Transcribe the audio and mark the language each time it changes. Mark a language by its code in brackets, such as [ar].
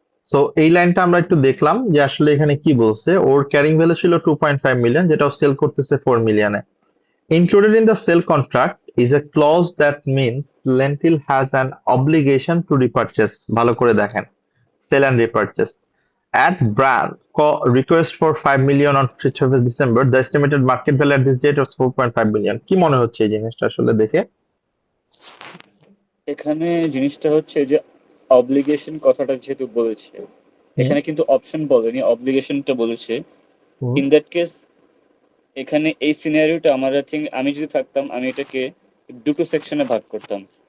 [bn] So এই লাইনটা আমরা একটু দেখলাম যে আসলে এখানে কি বলছে। ওর ক্যারিং ভ্যালু ছিল 2.5 মিলিয়ন, যেটা সেল করতেছে 4 মিলিয়নে। [en] Included in the sale contract is a clause that means Lentil has an obligation to repurchase। [bn] ভালো করে দেখেন, [en] sell and repurchase at brand request for 5 million on 5th of December। The estimated market value at this date was 4.5 million। [bn] কি মনে হচ্ছে এই জিনিসটা আসলে দেখে? এখানে জিনিসটা হচ্ছে যে অব্লিগেশন কথাটা যেহেতু বলেছে, হুম এখানে কিন্তু অপশন বলেনি, অব্লিগেশনটা বলেছে। হুম ইন দ্যাট কেস এখানে এই সিনারিওটা আমার আই থিঙ্ক আমি যদি থাকতাম আমি এটাকে দুটো সেকশনে ভাগ করতাম।